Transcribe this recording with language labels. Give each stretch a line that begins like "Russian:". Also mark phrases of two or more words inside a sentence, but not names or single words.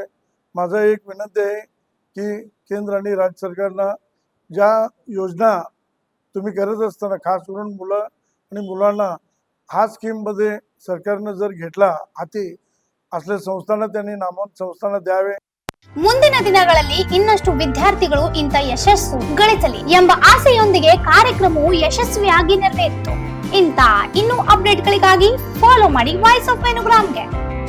Marathi: माझा एक विनंती आहे की केंद्र आणि राज्य सरकारला ज्या योजना तुम्ही करत असताना खास करून मुलं आणि मुलांना हा स्कीम मध्ये सरकारने जर घेतला हाती असल्या संस्थांना त्यांनी नामवंत संस्थांना द्यावे.
Kannada: ಮುಂದಿನ ದಿನಗಳಲ್ಲಿ ಇನ್ನಷ್ಟು ವಿದ್ಯಾರ್ಥಿಗಳು ಇಂಥ ಯಶಸ್ಸು ಗಳಿಸಲಿ ಎಂಬ ಆಸೆಯೊಂದಿಗೆ ಕಾರ್ಯಕ್ರಮವು ಯಶಸ್ವಿಯಾಗಿ ನೆರವೇರಿತು. ಇಂಥ ಇನ್ನೂ ಅಪ್ಡೇಟ್ಗಳಿಗಾಗಿ ಫಾಲೋ ಮಾಡಿ ವಾಯ್ಸ್ ಆಫ್ ವೆನುಗ್ರಾಮ್ಗೆ.